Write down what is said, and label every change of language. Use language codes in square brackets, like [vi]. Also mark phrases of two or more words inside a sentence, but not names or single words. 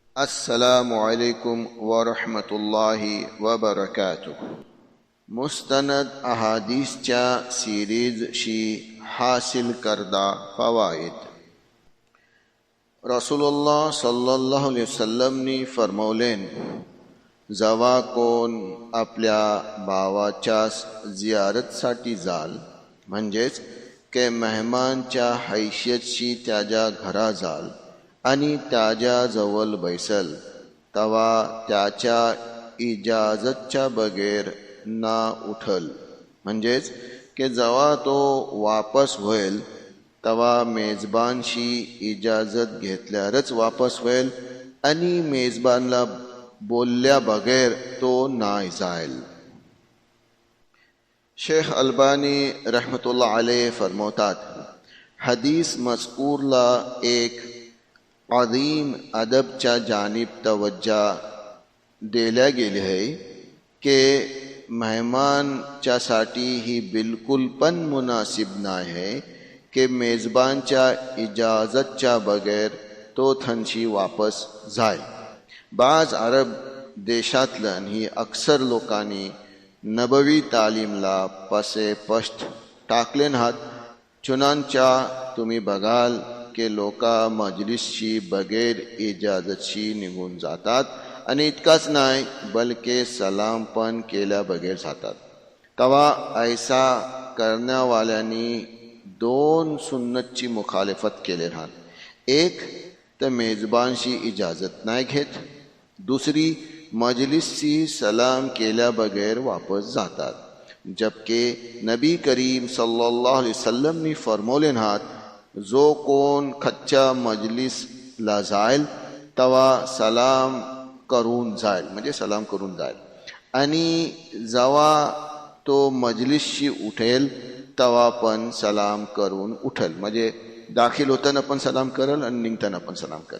[ar] السلام عليكم ورحمة الله وبركاته. [kok] मुस्तनद अहादीसच्या सिरीजशी हासिल करदा फवाईद। [ar] رسول الله صلى الله عليه وسلم [kok] फरमवलेन, जवा कोण आपल्या भावाच्या जियारतसाठी जाल, म्हणजेच के मेहमानच्या हैसियतशी त्याच्या घरा जाल आणि त्याच्या जवळ बैसल, तवा त्याच्या इजाजतच्या बगैर ना उठल। म्हणजेच के जवा तो वापस होईल तवा मेजबानशी इजाजत घेतल्यारच वापस होईल आणि मेजबानला बोलल्या बगैर तो नाही जाईल। शेख अल्बानी [ar] رحمة الله عليه [kok] फरमातात, हदीस मज़कूरला एक अज़ीम अदबच्या जानिब तवज्जा दिल्या गेली आहे के मेहमानच्यासाठी ही बिलकुल पण मुनासिब नाही आहे के मेजबानच्या इजाजतच्या बगैर तो थंशी वापस जाय। बाज अरब देशातलन ही अक्सर लोकांनी नबवी तालीमला पसे पश्ट टाकले नात। चुनांच्या तुम्ही बघाल के लोका मजलिसची बगैर इजाजतशी निघून जातात आणि इतकाच नाही बल्कि सलाम पण केल्या बगैर जातात। तवा ऐसा करण्यावाल्यांनी दोन सुन्नतची मुखालिफत केले राहत। एक तर मेजबानशी इजाजत नाही घेत, दुसरी मजलिसची सलाम केल्या बगैर वापस जातात। जबकि नबी करीम [ar] صلى الله عليه وسلم [kok] ने फरमवले नात, जो कोण खच्च्या मजलिसला जाईल तवा सलाम करून जाईल, म्हणजे सलाम करून जाईल, आणि जवा तो मजलिसशी उठेल तवा पण सलाम करून उठल, म्हणजे दाखिल होताना पण सलाम करल आणि निघताना पण सलाम करल।